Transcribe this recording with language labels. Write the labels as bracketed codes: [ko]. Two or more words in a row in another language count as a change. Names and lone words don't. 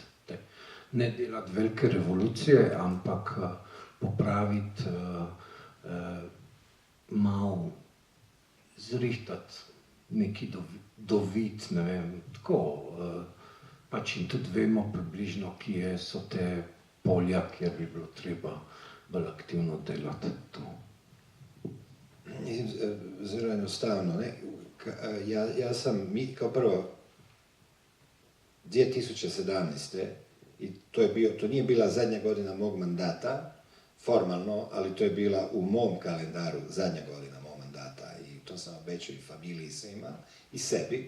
[sl] Ne delati velike revolucije, ampak popraviti, malo zrihtati neki dovid, ne vem, tako, pač in tudi vemo približno, kje so te polja, kjer bi bilo treba bolj aktivno delati to. Zelo enostavno, ne? [hr] Ja sam, kao prvo, 2017. I to nije bila zadnja godina mog mandata, formalno, ali to je bila u mom kalendaru zadnja godina mog mandata i to sam obećao i familiji svima i sebi.